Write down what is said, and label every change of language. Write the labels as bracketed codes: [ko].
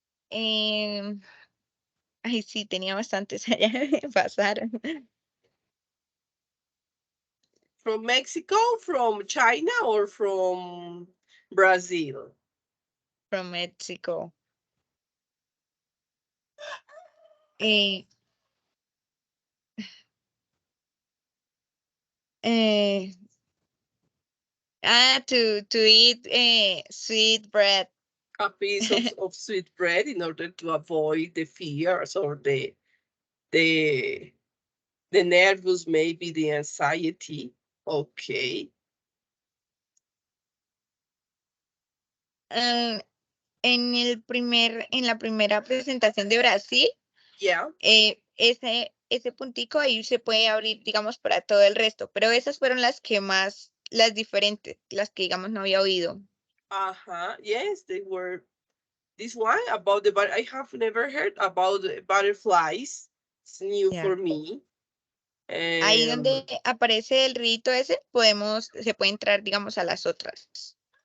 [es] em, ay, sí, tenía bastantes allá, me pasaron. [en] From Mexico, from China, or from Brazil? From Mexico. Eh, eh, to eat sweet bread. A piece of sweet bread in order to avoid the fears or the the nervous, maybe the anxiety. Okay. [es] Ah, en la primera presentación de Brasil, [en] Yeah. [es] ese puntico ahí se puede abrir, digamos, para todo el resto, pero esas fueron las que más, las diferentes, las que, digamos, no había oído. [en] Uh-huh. Yes, they were. This one about the but I have never heard about the butterflies. It's new [es] Ya. [en] for me. [es] Ahí Um, donde aparece el rito ese, se puede entrar, digamos, a las otras.